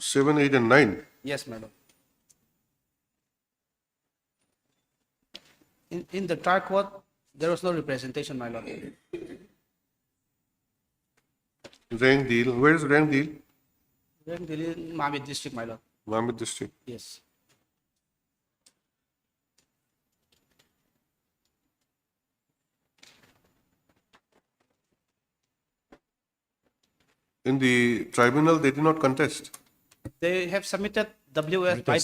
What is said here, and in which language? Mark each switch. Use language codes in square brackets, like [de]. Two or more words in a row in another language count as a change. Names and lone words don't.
[en] 7, 8, and 9. Yes, my lord. In the trial court, there was no representation, my lord. Rank deal. Where is rank deal? During the Mamit district, my lord. Mamit district. Yes. In the tribunal, they did not contest They have submitted WS by